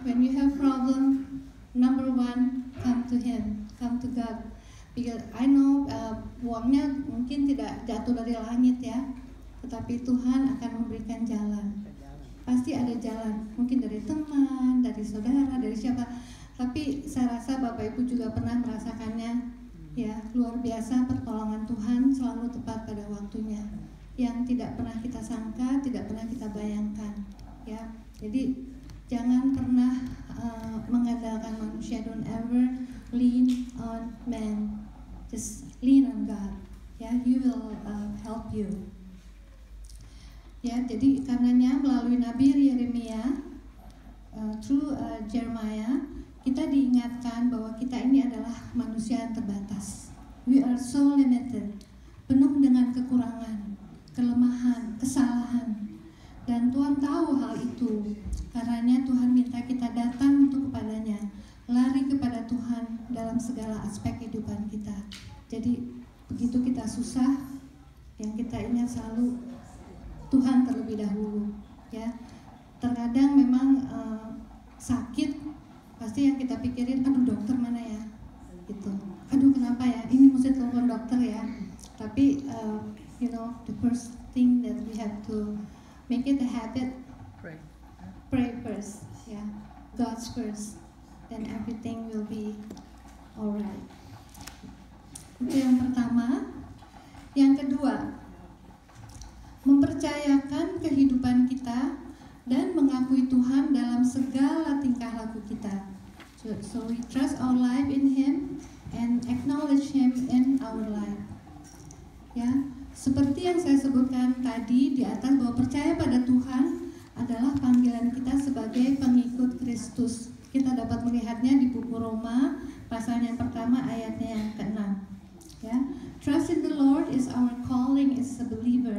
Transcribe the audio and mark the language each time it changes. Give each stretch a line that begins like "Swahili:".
English: When you have problem, number one, come to Him, come to God. Because I know
Indonesian: uangnya mungkin tidak jatuh dari langit, ya, tetapi Tuhan akan memberikan jalan. Pasti ada jalan, mungkin dari teman, dari saudara, dari siapa. Tapi saya rasa Bapak Ibu juga pernah merasakannya, ya, luar biasa pertolongan Tuhan selalu tepat pada waktunya, yang tidak pernah kita sangka, tidak pernah kita bayangkan, ya. Jadi jangan pernah mengandalkan manusia.
English: Don't ever lean on man, just lean on God, ya. He will help you, ya.
Indonesian: Jadi karenanya melalui Nabi Yeremia,
English: through Jeremiah,
Indonesian: kita diingatkan bahwa kita ini adalah manusia yang terbatas.
English: We are so limited,
Indonesian: penuh dengan kekurangan, kelemahan, kesalahan. Dan Tuhan tahu hal itu. Karenanya Tuhan minta kita datang untuk kepadanya, lari kepada Tuhan dalam segala aspek kehidupan kita. Jadi begitu kita susah, yang kita ingat selalu Tuhan terlebih dahulu, ya. Terkadang memang sakit, pasti yang kita pikirin, dokter mana ya, gitu. Kenapa ya, ini mesti telepon dokter, ya.
English: Tapi the first thing that we have to make it a habit, pray first, ya. God's first, then everything will be alright.
Indonesian: Itu yang pertama. Yang kedua, mempercayakan kehidupan kita dan mengakui Tuhan dalam segala tingkah laku kita.
English: So we trust our life in Him and acknowledge Him in our life.
Indonesian: Ya, seperti yang saya sebutkan tadi di atas, bahwa percaya pada Tuhan adalah panggilan kita sebagai pengikut Kristus. Kita dapat melihatnya di buku Roma pasal yang pertama ayatnya yang ke-6.
English: Ya, trust in the Lord is our calling as a believer.